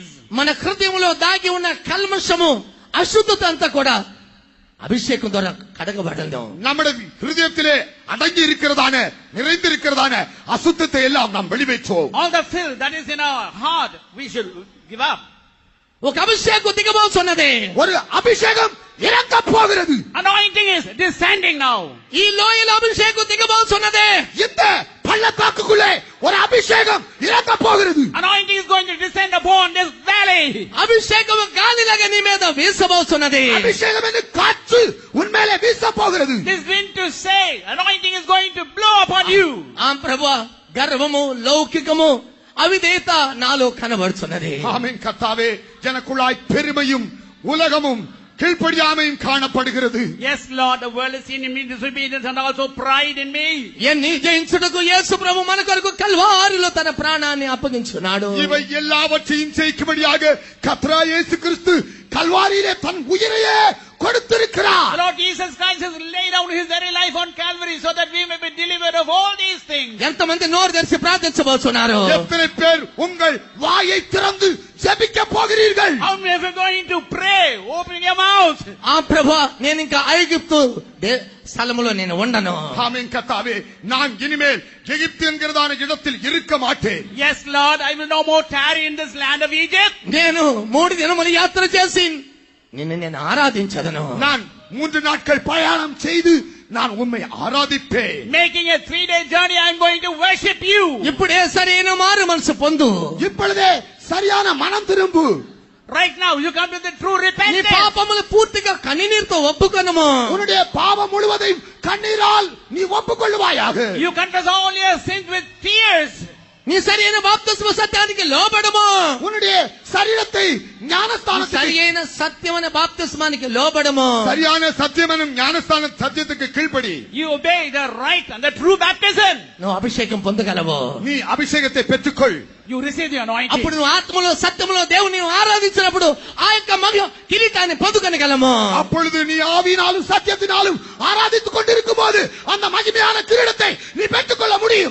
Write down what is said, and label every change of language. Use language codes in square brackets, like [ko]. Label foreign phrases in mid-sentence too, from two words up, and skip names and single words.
[te] మన హృదయంలో దాగి ఉన్న కల్మషము అశుద్ధత అంతా కూడా அபிஷேகம் ద్వారా கடகப்படணும். [ta] நம்முடைய ஹிருதயத்திலே அடங்கி இருக்கிறதான நிறைந்திருக்கிறதான அசுத்தத்தை எல்லாம் நாம் வெளிவேற்றுவோம். [en] All the filth that is in our heart, we should give up. [te] ఒక అభిషేకం దిగబోతున్నది. [ta] ஒரு அபிஷேகம் இறங்க போகிறது. [en] Anointing is descending now. [te] ఈ లోయల అభిషేకం దిగబోతున్నది. [ta] இந்த பள்ளத்தாக்குக்குள்ளே ஒரு அபிஷேகம் இறங்க போகிறது. [en] Anointing is going to descend upon this valley. [te] అభిషేకం గాలిలాగా నీ మీద వీసబోతున్నది. [ta] அபிஷேகம் என்று காற்று உன்மேலே வீச போகிறது. [en] This wind to say, anointing is going to blow upon you. [te] ఆ ప్రభువా, గర్వము లౌకికము అవిధేయత నాలో కనబడుతున్నది. [ta] ஆமென் கர்த்தாவே, ஜனக்குள்ளாய் பெருமையும் உலகமும் கீழ்ப்படியாமையும் காணப்படுகிறது. [en] Yes, Lord, the world is seeing in me disobedience and also pride in me. [te] ఎన్ని జయించుటకు యేసు ప్రభు మన కొరకు కల్వారిలో తన ప్రాణాన్ని అప్పగించున్నాడు. [ta] இவை எல்லாவற்றையும் ஜெயிக்கும்படியாக கர்த்தராகிய இயேசு கிறிஸ்து கல்வாரியிலே தன் உயிரையே கொடுத்திருக்கிறார். [en] The Lord Jesus Christ has laid down his very life on Calvary so that we may be delivered of all these things. [te] ఎంతమంది నోరు తెరిచి ప్రార్థించబోతున్నారు? [ta] எத்தனை பேர் உங்கள் வாயை திறந்து ஜெபிக்க போகிறீர்கள்? [en] How many of you are going to pray? Open your mouth. [te] ఆ ప్రభువా, నేను ఇంకా ఐగుప్తు స్థలములో నేను ఉండను. [ta] ஆமென் கர்த்தாவே, நான் இனிமேல் எகிப்து என்கிறதான இடத்தில் இருக்க மாட்டேன். [en] Yes, Lord, I will no more tarry in this land of Egypt. [te] నేను 3 దినములు యాత్ర చేసి నిన్ను నేను ఆరాధించదను. [ta] நான் 3 நாட்கள் பயணம் செய்து நான் உம்மை ஆராதிப்பேன். [en] Making a 3-day journey, I am going to worship you. [te] ఇప్పుడే సరైన మారు మనసు పొందు. [ta] இப்பொழுதே சரியான மனம் திரும்பு. [en] Right now, you come to the true [te] నీ [en] repentance. [te] పాపములు పూర్తిగా కన్నీరుతో ఒప్పుకొనుము. [ta] உன்னுடைய பாவம் முழுவதையும் கண்ணீரால் நீ ஒப்புக்கொள்வாயாக. [en] You confess all your sins with tears. [te] నీ సరైన బాప్తిస్మ సత్యానికి లోబడము. [ta] உன்னுடைய சரீரத்தை ஞானஸ்தானத்துக்கு [te] సరైన సత్యమైన బాప్తిస్మానికి లోబడము. [ta] சரியான சத்தியமான ஞானஸ்தான சத்தியத்துக்கு கீழ்ப்படி. [en] You obey the right and the true baptism. [te] నువ్వు అభిషేకం పొందగలవు. [ta] நீ அபிஷேகத்தை பெற்றுக்கொள். [en] You receive the anointing. [te] అప్పుడు నువ్వు ఆత్మలో సత్యములో దేవుని ఆరాధించినప్పుడు ఆ యొక్క మహిమ కిరీటాన్ని పొందుకొనగలము. [ta] அப்பொழுது நீ ஆவியினாலும் சத்தியத்தினாலும் ஆராதித்துக் கொண்டிருக்கும் போது அந்த மகிமையான கிரீடத்தை நீ பெற்றுக்கொள்ள முடியும்.